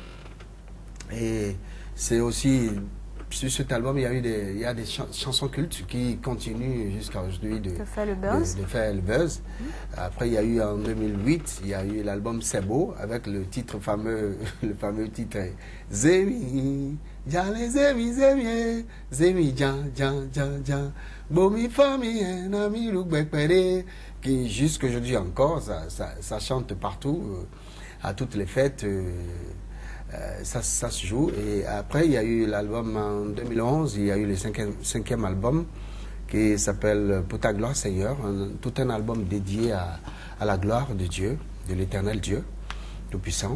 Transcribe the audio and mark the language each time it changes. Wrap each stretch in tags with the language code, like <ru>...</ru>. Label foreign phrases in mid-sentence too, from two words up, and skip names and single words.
<fr>Et c'est aussi, sur cet album, il y a des chansons cultes qui continuent jusqu'à aujourd'hui de faire le buzz. Après, il y a eu en 2008, il y a eu l'album C'est beau, avec le titre fameux, le fameux titre Zemi, Jale Zemi, Zemi, Zemi, Jan, Bomi Fami, Nami Loukbekpere, qui jusqu'aujourd'hui encore, ça chante partout, à toutes les fêtes. Ça se joue. Et après, il y a eu l'album en 2011, il y a eu le cinquième album qui s'appelle Pour ta gloire Seigneur, tout un album dédié à la gloire de Dieu, de l'éternel Dieu Tout-Puissant.</fr>